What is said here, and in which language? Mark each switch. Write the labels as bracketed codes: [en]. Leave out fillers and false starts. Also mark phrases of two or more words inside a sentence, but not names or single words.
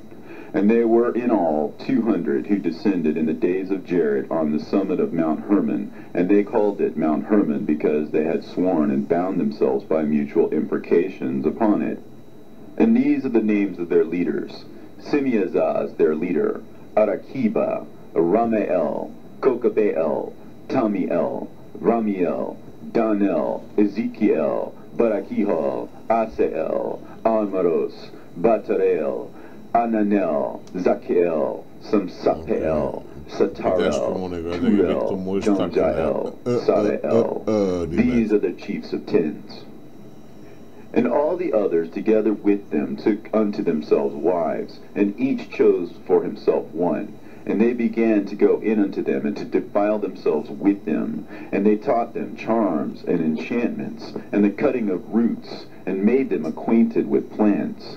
[en] And they were in all 200 who descended in the days of Jared on the summit of Mount Hermon, and they called it Mount Hermon because they had sworn and bound themselves by mutual imprecations upon it. And these are the names of their leaders: Simeazaz their leader, Arakiba, Ramael, Kokabeel, Tamiel, Ramiel, Danel, Ezekiel, Barakihal, Asael, Almaros, Batarel, Ananel, Zakiel, Samsapel, Satarel, Turel, Jonjael, Sarael. These are the chiefs of tens. And all the others together with them took unto themselves wives, and each chose for himself one. And they began to go in unto them, and to defile themselves with them. And they taught them charms and enchantments, and the cutting of roots, and made them acquainted with plants.